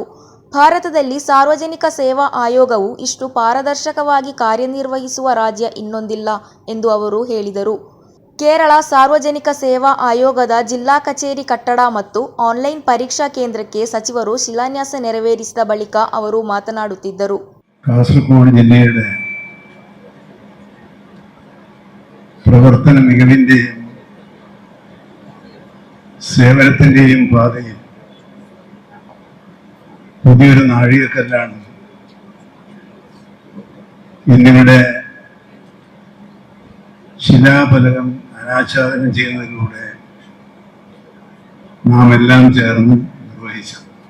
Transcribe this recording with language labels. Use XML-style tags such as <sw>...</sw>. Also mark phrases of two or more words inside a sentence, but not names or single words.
<kn>ಭಾರತದಲ್ಲಿ ಸಾರ್ವಜನಿಕ ಸೇವಾ ಆಯೋಗವು ಇಷ್ಟು ಪಾರದರ್ಶಕವಾಗಿ ಕಾರ್ಯನಿರ್ವಹಿಸುವ ರಾಜ್ಯ ಇನ್ನೊಂದಿಲ್ಲ ಎಂದು ಅವರು ಹೇಳಿದರು. ಕೇರಳ ಸಾರ್ವಜನಿಕ ಸೇವಾ ಆಯೋಗದ ಜಿಲ್ಲಾ ಕಚೇರಿ ಕಟ್ಟಡ ಮತ್ತು ಆನ್ಲೈನ್ ಪರೀಕ್ಷಾ ಕೇಂದ್ರಕ್ಕೆ ಸಚಿವರು ಶಿಲಾನ್ಯಾಸ ನೆರವೇರಿಸಿದ ಬಳಿಕ ಅವರು ಮಾತನಾಡುತ್ತಿದ್ದರು.</kn> <ml>കാസർഗോഡ് ജില്ലയുടെ പ്രവർത്തന മികവിന്റെയും സേവനത്തിന്റെയും പാതയിൽ പുതിയൊരു നാഴികക്കല്ലാണ് ഇന്നിവിടെ ശിലാഫലകം അനാച്ഛാദനം ചെയ്യുന്നതിലൂടെ നാം എല്ലാം ചേർന്ന് നിർവഹിച്ചു.</ml>